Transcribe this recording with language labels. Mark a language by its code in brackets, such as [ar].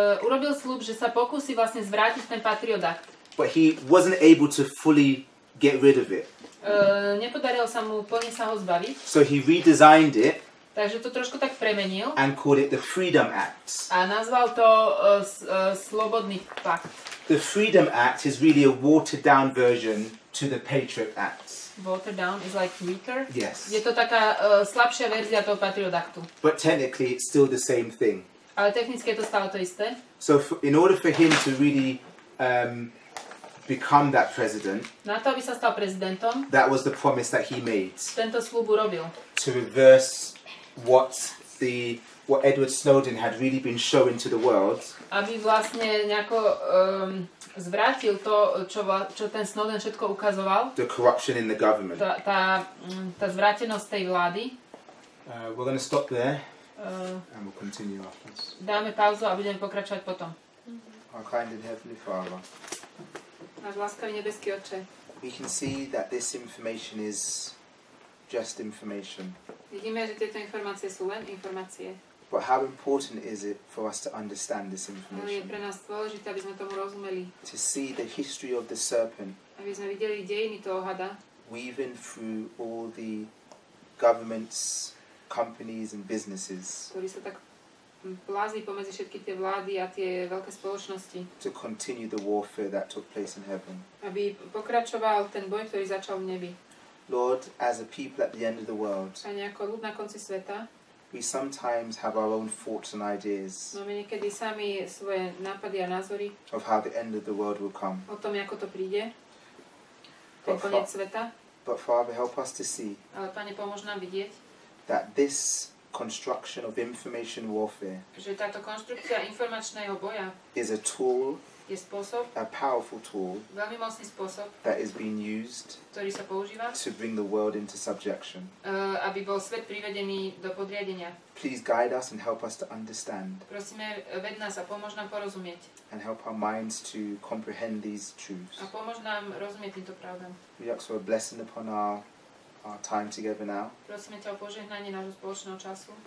[sk] urobil sľub, že sa pokúsi vlastne zvrátiť ten Patriot Act. [en] But he wasn't able to fully get rid of it. [sk] Nepodarilo sa mu plne sa ho zbaviť, [en] So he redesigned it [sk] takže to trošku tak premenil [en] and called it the Freedom Act. [sk] a nazval to Slobodný pakt. [en] The Freedom Act is really a watered down version to the Patriot Act. Water down is like weaker. Yes. [sk] Je to taká slabšia verzia toho Patriot Actu. [en] But technically it's still the same thing. [sk] Ale technicky je to stále to isté. [en] So in order for him to really become that president, [sk] Na to, aby sa stal prezidentom, [en] that was the promise that he made. [sk] tento sľub urobil. [en] To reverse what Edward Snowden had really been showing to the world. [sk] Aby vlastne nejako zvrátil to, čo ten Snowden všetko ukazoval. [en] The corruption in the government. [sk] Tá zvrátenosť tej vlády. [en] We're going to stop there and we'll continue afterwards. [sk] Dáme pauzu a budeme pokračovať potom. [en] Our kind and heavenly Father, [sk] Náš láskavý nebeský Otče, [en] we can see that this information is just information. [sk] vidíme, že tieto informácie sú len informácie. [en] But how important is it for us to understand this [sk] Ale je [en] information? [sk] pre nás dôležité, aby sme tomu rozumeli. [en] To see the history of the serpent, [sk] Aby sme videli dejiny toho hada, [en] weaving through all the governments, companies and businesses [sk] ktorý sa tak plází pomedzi všetky tie vlády a tie veľké spoločnosti. [en] To continue the warfare that took place in heaven. [sk] Aby pokračoval ten boj, ktorý začal v nebi. [en] Lord, as a people at the end of the world, [sk] Pane, ako ľud na konci sveta, [en] we sometimes have our own thoughts and ideas [sk] máme niekedy sami svoje nápady a názory [en] of how the end of the world will come. [sk] o tom, ako to príde, ten koniec sveta. [en] But Father, help us to see [sk] Ale Pane, pomôž nám vidieť, [en] that this construction of information warfare [sk] že táto konštrukcia informačného boja [en] is a tool, [sk] je spôsob, [en] a powerful tool [sk] veľmi mocný spôsob, [en] that is being used [sk] ktorý sa používa, [en] to bring the world into subjection. [sk] Aby bol svet privedený do podriadenia. [en] Please guide us and help us to understand [sk] Prosíme, ved nás a pomôž nám porozumieť. [en] and help our minds to comprehend these truths. [sk] A pomôž nám rozumieť týmto pravdám. [en] We ask for a blessing upon our time together now [sk] Prosíme ťa o požehnanie nášho spoločného času.